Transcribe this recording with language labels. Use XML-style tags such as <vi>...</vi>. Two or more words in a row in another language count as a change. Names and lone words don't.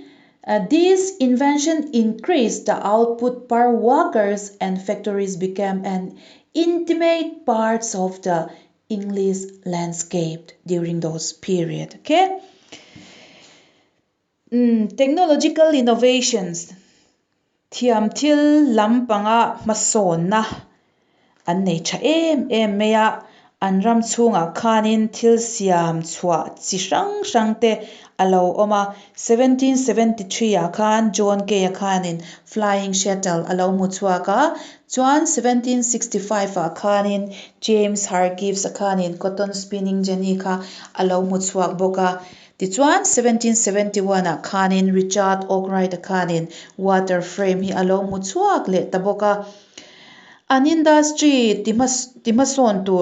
<en>This invention increased the output per workers, and factories became an intimate part of the English landscape during those periods. Okay. Technological innovations.</en> <lus>Thiam thil lampanga mason na an nei tha em meya an ram chunga khanin thil siam chua chi hrang te alo oma 1773 a khan John Kay a khanin</lus> <en>flying shuttle</en> <lus>alo mu chua ka chuan 1765 a khanin James Hargreaves a khanin</lus> <en>cotton spinning jenny</en> <lus>kha alo mu chuak boka tichuan 1771 a khanin Richard Arkwright a khanin</lus> <en>water frame</en> <lus>hi alo mu chuak le taboka an industry timason</lus>